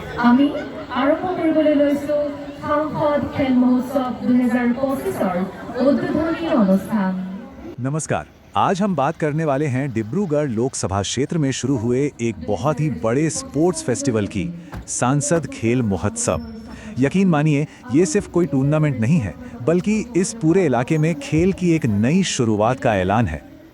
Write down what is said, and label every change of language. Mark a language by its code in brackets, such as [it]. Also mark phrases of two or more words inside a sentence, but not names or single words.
[as] আমি আৰম্ভ কৰিবলৈ লৈছো সাংসদ খেল মহোৎসৱ 2025 উদ্বোধনী অনুষ্ঠান। [hi] नमस्कार। आज हम बात करने वाले हैं डिब्रूगढ़ लोकसभा क्षेत्र में शुरू हुए एक बहुत ही बड़े [en] sports festival [hi] की, सांसद खेल महोत्सव। यकीन मानिए, ये सिर्फ कोई टूर्नामेंट नहीं है, बल्कि इस पूरे इलाके में खेल की एक नई शुरुआत का ऐलान है।